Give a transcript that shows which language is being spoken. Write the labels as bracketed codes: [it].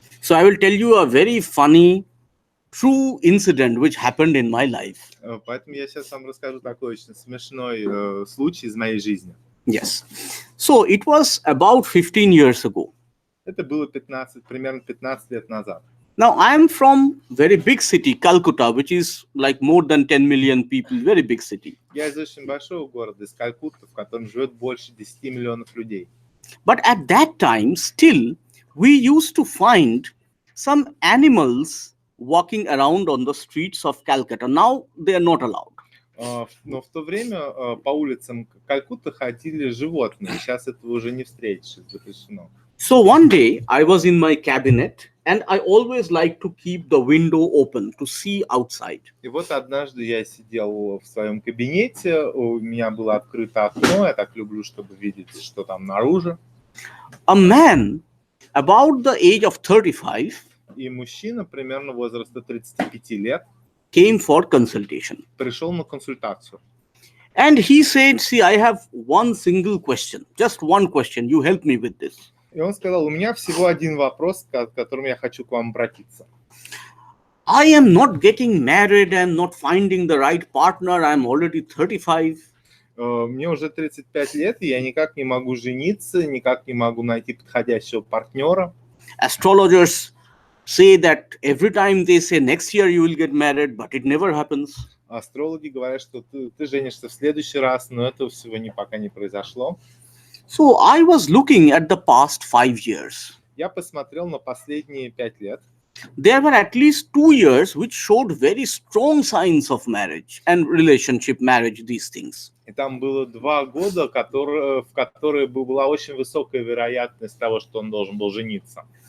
[en] So I will tell you a very funny, true incident which happened in my life. [ru] Поэтому я сейчас вам расскажу такой очень смешной случай из моей жизни. [en] Yes. So it was about 15 years ago. [ru] Это было примерно 15 лет назад. [en] Now I am from very big city, Calcutta, which is like more than 10 million people, very big city. [ru] Я из очень большого города, из Калькутты, в котором живет больше 10 миллионов людей. [en] But at that time, still, we used to find some animals walking around on the streets of Calcutta. Now they are not allowed. [ru] Но в то время по улицам Калькутты ходили животные. Сейчас этого уже не встретишь, запрещено. [en] So one day I was in my cabinet and I always like to keep the window open to see outside. [ru] И вот однажды я сидел в своем кабинете, у меня было открыто окно, я так люблю, чтобы видеть, что там наружу. [en] A man about the age of 35 [ru] И мужчина примерно возраста 35 лет [en] came for consultation. [ru] пришел на консультацию. [en] And he said, see, I have one single question, just one question, you help me with this. [ru] И он сказал, у меня всего один вопрос, к которому я хочу к вам обратиться. [en] I am not getting married, I am not finding the right partner, I am already 35. [ru] Мне уже 35 лет, и я никак не могу жениться, никак не могу найти подходящего партнера. [en] Astrologers say that every time they say next year you will get married, but it never happens. [ru] Астрологи говорят, что ты женишься в следующий раз, но этого всего пока не произошло. [en] So I was looking at the past 5 years. [ru] Я посмотрел на последние 5 лет. [en] There were at least 2 years which showed very strong signs of marriage and relationship, marriage, these things. [ru] И там было 2 года, в которые была очень высокая вероятность того, что он должен был жениться.